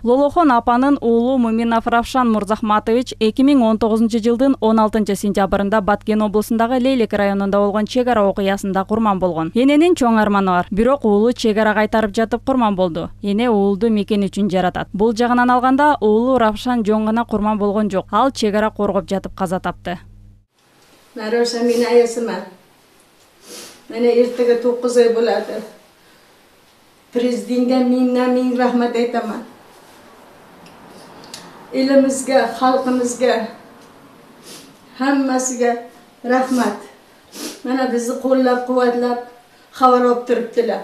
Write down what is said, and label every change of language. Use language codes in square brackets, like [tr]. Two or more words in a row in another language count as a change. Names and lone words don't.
[ky] Лолохон апанын уулу Муминов Равшан Мурзахматович 2019-жылдын 16-сентябрында Баткен облусундагы Лейлек районунда болгон чек ара окуясында курман болгон. Эненин чоң арманы бар. Бирок уулу чек ара кайтарып жатып курман болду. Эне уулду мекен үчүн жаратат. Бул жагынан алганда уулу Равшан жоң гана курман болгон жок. Ал чек ара коргоп жатып каза тапты. Нароша мени аясыма. [uz] Мene ertaga 9 ay bo'ladi. Prezidentga ming rahmat aytaman. Elimizga, xalqimizga, hammasiga rahmat. Mana bizni qo'llab-quvvatlab xabar olib turibdilar.